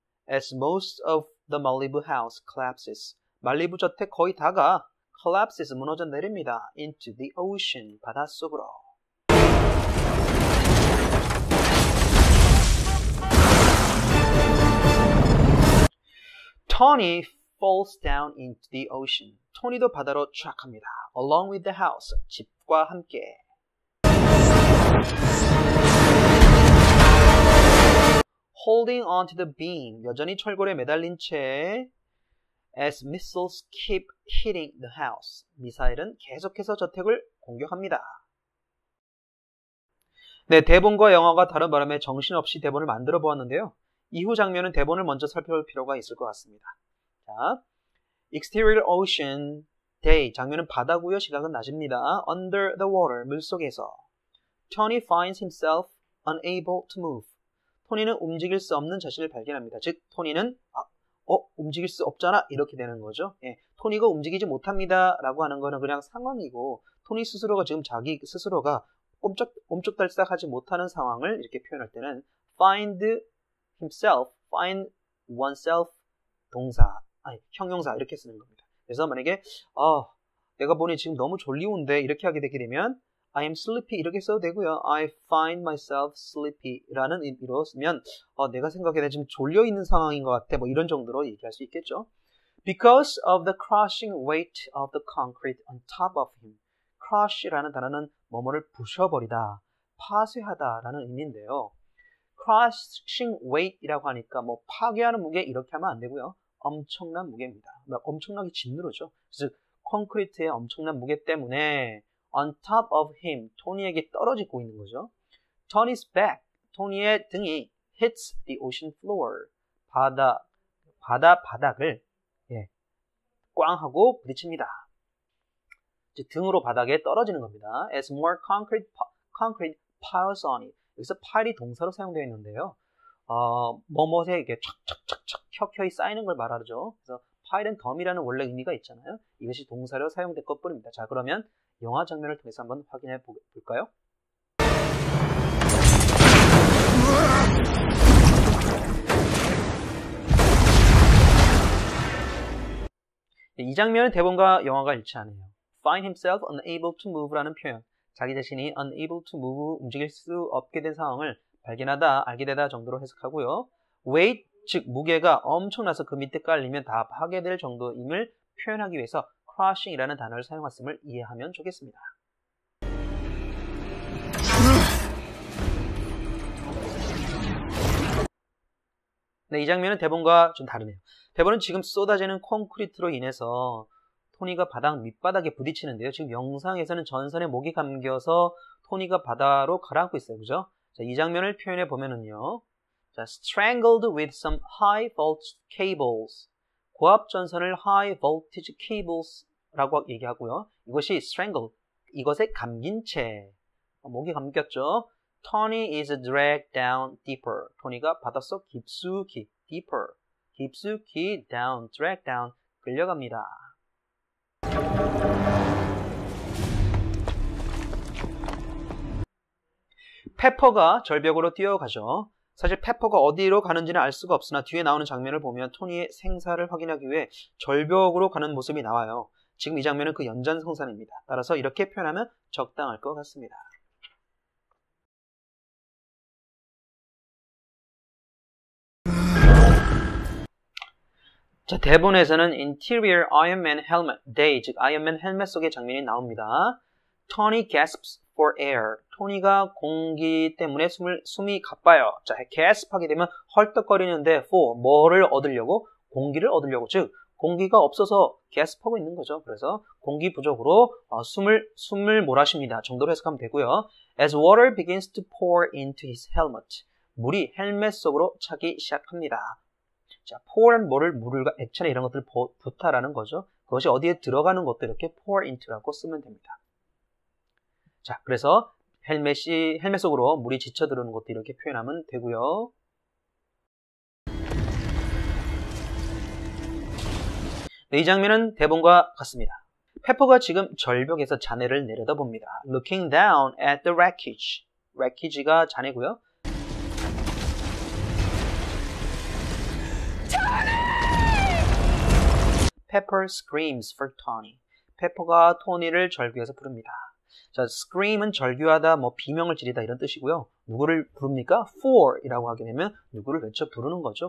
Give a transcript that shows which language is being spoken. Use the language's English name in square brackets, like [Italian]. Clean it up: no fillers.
[English] As most of the Malibu house collapses. [Korean] 말리부 저택 거의 다가 collapses 무너져 내립니다. [English] into the ocean [Korean] 바닷속으로. [English] Tony falls down into the ocean. [Korean] 토니도 바다로 추락합니다. [English] Along with the house. [Korean] 집과 함께. [English] Holding on to the beam. [Korean] 여전히 철골에 매달린 채 [English] as missiles keep hitting the house. [Korean] 미사일은 계속해서 저택을 공격합니다. 네, 대본과 영화가 다른 바람에 정신없이 대본을 만들어 보았는데요. 이후 장면은 대본을 먼저 살펴볼 필요가 있을 것 같습니다. 자, Exterior Ocean Day. 장면은 바다고요. 시각은 낮입니다. [English] Under the water. [Korean] 물속에서. [English] Tony finds himself unable to move. [Korean] 토니는 움직일 수 없는 자신을 발견합니다. 즉, 토니는 움직일 수 없잖아. 이렇게 되는 거죠. 예, 토니가 움직이지 못합니다. 라고 하는 거는 그냥 상황이고 토니 스스로가 지금 자기 스스로가 옴짝달싹하지 못하는 상황을 이렇게 표현할 때는 find himself, find oneself 형용사 이렇게 쓰는 겁니다. 그래서 만약에 내가 보니 지금 너무 졸리운데 이렇게 하게 되게 되면 [English] I am sleepy [Korean] 이렇게 써도 되고요. [English] I find myself sleepy [Korean] 라는 의미로 쓰면 내가 생각해도 지금 졸려있는 상황인 것 같아 뭐 이런 정도로 얘기할 수 있겠죠. [English] Because of the crushing weight of the concrete on top of him. [Korean] crush라는 단어는 뭐뭐를 부셔버리다, 파쇄하다 라는 의미인데요. crushing weight이라고 하니까 뭐 파괴하는 무게 이렇게 하면 안 되고요. 엄청난 무게입니다. 엄청나게 짓누르죠. 즉 콘크리트의 엄청난 무게 때문에 [English] on top of him, [Korean] 토니에게 떨어지고 있는 거죠. [English] Tony's back, [Korean] 토니의 등이 [English] hits the ocean floor, [Korean] 바닥을 꽝 하고 부딪힙니다. 즉 등으로 바닥에 떨어지는 겁니다. [English] As more concrete piles on it. [Korean] 여기서 pile이 동사로 사용되어 있는데요. 뭐뭐에 이게 촥촥촥촥 켜켜이 쌓이는 걸 말하죠. 그래서 pile은 덤이라는 원래 의미가 있잖아요. 이것이 동사로 사용될 것뿐입니다. 자, 그러면 영화 장면을 통해서 한번 확인해 볼까요? 이 장면은 대본과 영화가 일치하네요. [English] Find himself unable to move라는 [Korean] 표현. 자기 자신이 [English] unable to move, [Korean] 움직일 수 없게 된 상황을 발견하다, 알게 되다 정도로 해석하고요. weight, 즉 무게가 엄청나서 그 밑에 깔리면 다 파괴될 정도임을 표현하기 위해서 crushing이라는 단어를 사용했음을 이해하면 좋겠습니다. 네, 이 장면은 대본과 좀 다르네요. 대본은 지금 쏟아지는 콘크리트로 인해서 토니가 바닥 밑바닥에 부딪히는데요. 지금 영상에서는 전선에 목이 감겨서 토니가 바다로 가라앉고 있어요. 그죠? 자, 이 장면을 표현해 보면은요. 자, [English] strangled with some high voltage cables. [Korean] 고압 전선을 high voltage cables라고 얘기하고요. 이것이 strangled, 이것에 감긴 채. 목이 감겼죠. [English] Tony is dragged down deeper. [Korean] 토니가 바닷속 깊숙이, deeper, 깊숙이 down, drag down, 끌려갑니다. 페퍼가 절벽으로 뛰어가죠. 사실 페퍼가 어디로 가는지는 알 수가 없으나 뒤에 나오는 장면을 보면 토니의 생사를 확인하기 위해 절벽으로 가는 모습이 나와요. 지금 이 장면은 그 연장선상입니다. 따라서 이렇게 표현하면 적당할 것 같습니다. 자, 대본에서는 Interior Iron Man Helmet Day, 즉 아이언맨 헬멧 속의 장면이 나옵니다. [English] Tony gasps for air. [Korean] 토니가 공기 때문에 숨이 가빠요. 자, gasp하게 되면 헐떡거리는데 for, 뭐를 얻으려고? 공기를 얻으려고. 즉, 공기가 없어서 gasp하고 있는 거죠. 그래서 공기 부족으로 숨을 몰아쉽니다. 정도로 해석하면 되고요. [English] As water begins to pour into his helmet. [Korean] 물이 헬멧 속으로 차기 시작합니다. 자, pour는 물을 액체나 이런 것들을 붓다라는 거죠. 그것이 어디에 들어가는 것도 이렇게 pour into라고 쓰면 됩니다. 자, 그래서 헬멧 속으로 물이 지쳐 들어오는 것도 이렇게 표현하면 되고요. 네, 이 장면은 대본과 같습니다. 페퍼가 지금 절벽에서 잔해를 내려다봅니다. [English] Looking down at the wreckage. wreckage가 [Korean] 잔해고요. [English] Pepper screams for Tony. [Korean] 페퍼가 토니를 절규해서 부릅니다. 자, scream은 절규하다, 비명을 지르다 이런 뜻이고요. 누구를 부릅니까? for 이라고 하게 되면 누구를 외쳐 부르는 거죠.